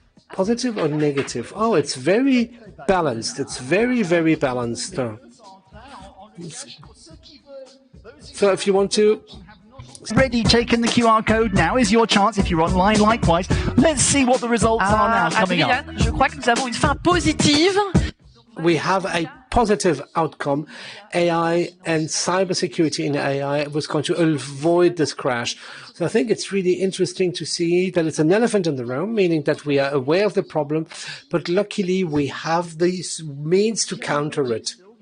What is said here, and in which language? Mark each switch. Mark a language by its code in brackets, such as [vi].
[en] Positive or negative? Oh, it's very balanced. It's very, very balanced. So if you want to... Ready, taken the QR code. Now is your chance if you're online likewise. Let's see what the results are now coming up. [fr] Je crois que nous avons une fin positive. [en] We have a positive outcome. AI and cybersecurity in AI was going to avoid this crash. So I think it's really interesting to see that it's an elephant in the room, meaning that we are aware of the problem, but luckily we have these means to counter it.